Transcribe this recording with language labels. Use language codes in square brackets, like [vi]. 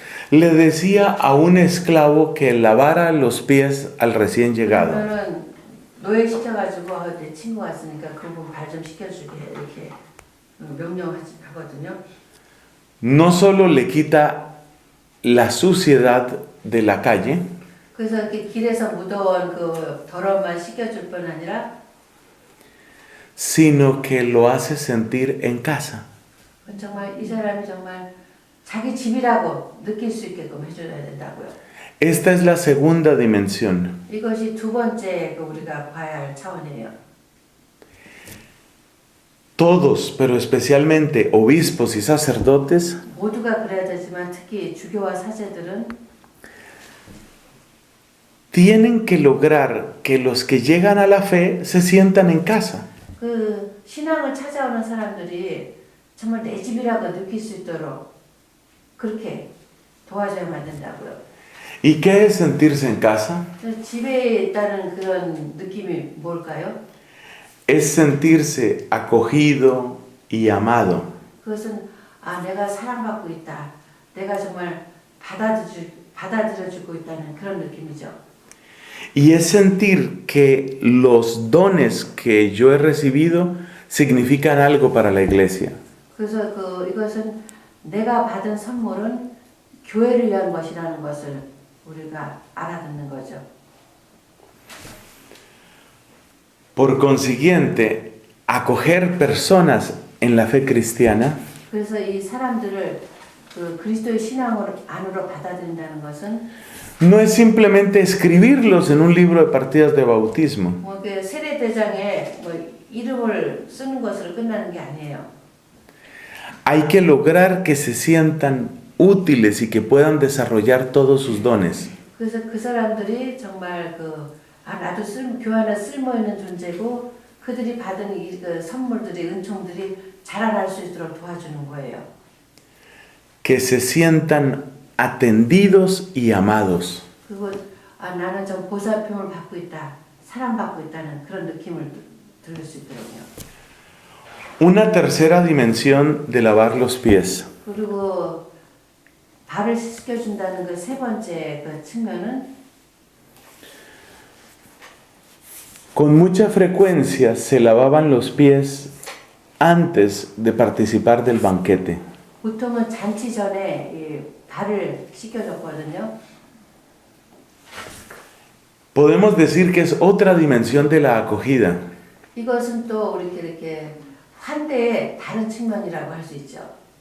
[es] le decía a un esclavo que lavara los pies al recién llegado. [ko] 그러면은 노예 시켜가지고 내 친구 왔으니까 그분 발 좀 씻겨주게 이렇게 명령하거든요. [es] No solo le quita la suciedad de la calle, [ko] 그래서 이렇게 길에서 묻어온 그 더러움만 씻겨줄 뿐 아니라 [es] sino que lo hace sentir en casa. [ko] 정말 이 사람이 정말 자기 집이라고 느낄 수 있게끔 해줘야 된다고요. [es] Esta es la segunda dimensión. [ko] 이것이 두 번째 우리가 봐야 할 차원이에요. [es] Todos, pero especialmente obispos y sacerdotes, [ko] 모두가 그래야 되지만 특히 주교와 사제들은 [es] tienen que lograr que los que llegan a la fe se sientan en casa. [ko] 그 신앙을 찾아오는 사람들이 정말 내 집이라고 느낄 수 있도록 그렇게 도와줘야만 된다고요. [es] ¿Y qué es sentirse en casa? [ko] 집에 있다는 그런 느낌이 뭘까요? [es] Es sentirse acogido y amado. [ko] 그것은 내가 사랑받고 있다. 내가 정말 받아들여주고 있다는 그런 느낌이죠. [es] Y es sentir que los dones que yo he recibido significan algo para la iglesia. [ko] 그래서 이것은 내가 받은 선물은 교회를 위한 것이라는 것을 우리가 알아듣는 거죠. [es] Por consiguiente, acoger personas en la fe cristiana [ko] 그래서 이 사람들을 그리스도의 신앙으로 안으로 받아들인다는 것은 [es] no es simplemente escribirlos en un libro de partidas de bautismo. [ko] 그 세례대장에 이름을 쓰는 것으로 끝나는 게 아니에요. [es] Hay que lograr que se sientan útiles y que puedan desarrollar todos sus dones. [ko] 그래서 그 사람들이 정말 나도 교회 안에 쓸모 있는 존재고 그들이 받은 그 선물들이 은총들이 자라날 수 있도록 도와주는 거예요. [es] Que se sientan atendidos y amados. [ko] 그리고 나는 좀 보살핌을 받고 있다, 사랑받고 있다는 그런 느낌을 들을 수 있더라고요. [es] Una tercera dimensión de lavar los pies. [ko] 그리고 발을 씻겨준다는 그 세 번째 그 측면은 [es] Con mucha frecuencia se lavaban los pies antes de participar del banquete. [ko] 보통은 잔치 전에 이 발을 씻겨줬거든요. [es] Podemos decir que es otra dimensión de la acogida. [ko] 이것은 또 우리 이렇게 환대의 다른 측면이라고 할 수 있죠.